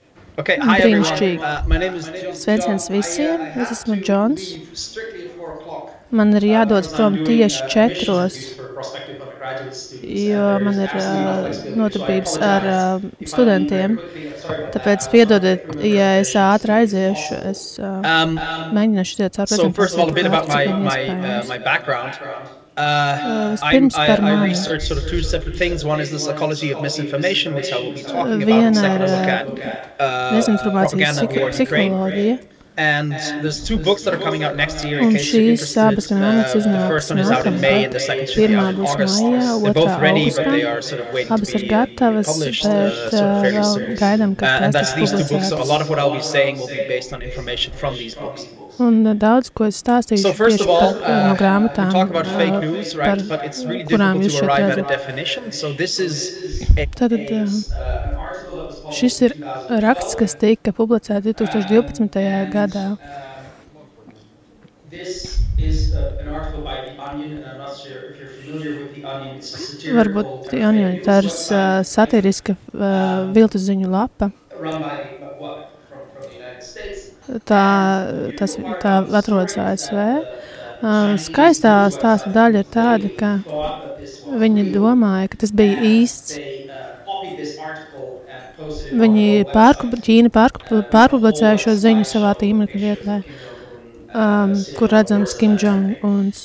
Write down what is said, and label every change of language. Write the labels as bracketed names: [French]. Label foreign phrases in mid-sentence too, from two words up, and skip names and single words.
[English] Okay, hi everyone. [Latvian] Brīnišķīgi. [English] My name is John. [Latvian] Sveiciens visiem, [English] I [Latvian] es [English] have [Latvian] esmu [English] to [Latvian] Džons. [English] leave strictly at 4 o'clock [Latvian] Man ir jādodas [English] because I'm [Latvian] prom [English] doing [Latvian] tieši [English] admissions [Latvian] 4, [English] duties for prospective undergraduate students, and [Latvian] jo [English] there [Latvian] man [English] is [Latvian] ir [English] absolutely no flexibility. So I [Latvian] nodarbības ar [English] apologize if I leave very [Latvian] studentiem. [English] quickly. I'm sorry about [Latvian] Tāpēc [English] that. I [Latvian] piedodiet, [English] can't remember [Latvian] ja es [English] admissions [Latvian] ātri [English] as [Latvian] aiziešu. [English] possible. [Latvian] Es mēģināšu iziet caur [English] So first of all, a [Latvian] prezentāciju [English] bit [Latvian] tik [English] about [Latvian] ātri, cik vien [English] my [Latvian] iespējams. [English] background. [Latvian] Vispirms par [English] I [Latvian] mani. [English] research sort of two separate things. One is the psychology of misinformation, which I will be talking about. And second, I look at [Latvian] Dezinformācijas [English] propaganda, war, and Ukraine. [Latvian] psiholoģija. [English] And there's two books that are coming out next year in [Latvian] Un [English] case you're [Latvian] šīs abas [English] interested. [Latvian] grāmatas [English] The [Latvian] iznāks [English] first one is out in May and the second should be [Latvian] Pirmā [English] out in [Latvian] būs [English] August. [Latvian] maijā, [English] They're both [Latvian] otrā [English] ready, but [Latvian] augustā. [English] they are sort of waiting [Latvian] Abas [English] to [Latvian] ir [English] be [Latvian] gatavas, [English] published [Latvian] bet [English] sort of fairly [Latvian] vēl [English] soon. [Latvian] gaidām, kad [English] And [Latvian] tās [English] that's [Latvian] tiks [English] these two books. So a [Latvian] publicētas. [English] lot of what I'll be saying will be based on information from these books. [Latvian] Un daudz, ko es stāstīšu [English] So first [Latvian] tieši [English] of all, [Latvian] par no grāmatām, [English] we talk about fake news, [Latvian] par [English] right? But it's really [Latvian] kurām [English] difficult [Latvian] jūs [English] to [Latvian] šeit [English] arrive at a [Latvian] redzat. [English] definition. So this is [Latvian] Tātad šis ir raksts, kas tika publicēts 2012. gadā. [English] This is an article by The Onion, and I'm not sure if you're familiar with The Onion. It's a satirical [Latvian] Varbūt The Onion, tā ir satiriska viltus ziņu lapa. [English] run by from the United States. [Latvian] Tā atrodas ASV. Skaistā stāsta daļa ir tāda, ka viņi domāja, ka tas bija īsts. Ķīna pārpublicēja šo ziņu savā tīmekļa vietnē, kur redzams Kim Jong-uns.